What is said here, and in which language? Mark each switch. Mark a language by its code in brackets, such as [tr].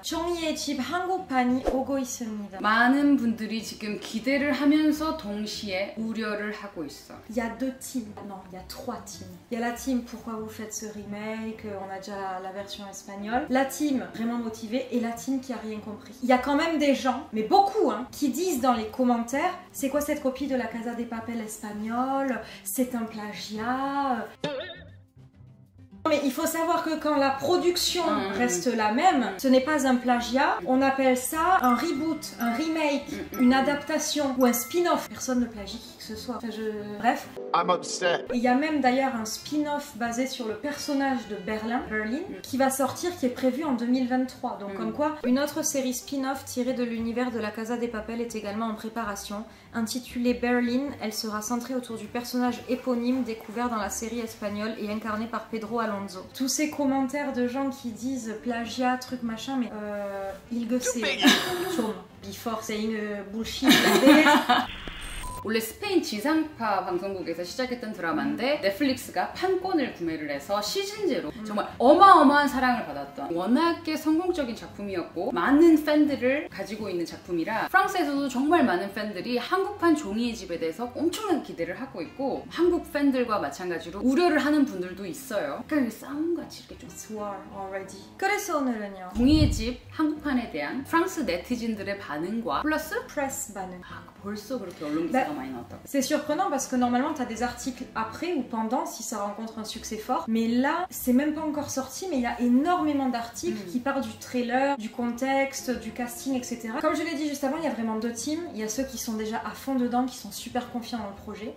[ko] 종이의 집 한국판이 오고 있습니다. 많은 분들이 지금 기대를 하면서 동시에 우려를 하고 있어. [fr] Il y a deux teams. Non, il y a trois teams. Il y a la team pourquoi vous faites ce remake, on a déjà la version espagnole. La team vraiment motivée et la team qui a rien compris. Il y a quand même des gens, mais beaucoup, hein, qui disent dans les commentaires c'est quoi cette copie de la Casa de Papel espagnole, c'est un plagiat. Mais il faut savoir que quand la production reste la même, ce n'est pas un plagiat, on appelle ça un reboot, un remake, une adaptation ou un spin-off. Personne ne plagie qui que ce soit. Enfin, bref. [en] I'm upset. [fr] Il y a même d'ailleurs un spin-off basé sur le personnage de Berlin, qui va sortir, qui est prévu en 2023. Donc comme quoi, une autre série spin-off tirée de l'univers de la Casa de Papel est également en préparation. Intitulée Berlin, elle sera centrée autour du personnage éponyme découvert dans la série espagnole et incarné par Pedro Alonso. Tous ces commentaires de gens qui disent plagiat, truc machin, mais ilgeu세요. [ko] 좀 [en] before saying bullshit. [ko] 원래 스페인 지상파 방송국에서 시작했던 드라마인데 넷플릭스가 판권을 구매를 해서 시즌제로 정말 어마어마한 사랑을 받았던 워낙에 성공적인 작품이었고 많은 팬들을 가지고 있는 작품이라 프랑스에서도 정말 많은 팬들이 한국판 종이의 집에 대해서 엄청난 기대를 하고 있고 한국 팬들과 마찬가지로 우려를 하는 분들도 있어요. 약간 싸움같이 이렇게 좀 [en] War already. [ko] 그래서 오늘은요. 종이의 집 한국판에 대한 프랑스 네티즌들의 반응과 플러스 Press 반응. 벌써 그렇게 언론 기사가 많이 나왔다고. [fr] C'est surprenant parce que normalement tu as des articles après ou pendant si ça rencontre un succès fort. Mais là, c'est même pas encore sorti, mais il y a énormément d'articles qui parlent du trailer, du contexte, du casting, etc. Comme je l'ai dit juste avant, il y a vraiment deux teams. Il y a ceux qui sont déjà à fond dedans, qui sont super confiants dans le projet.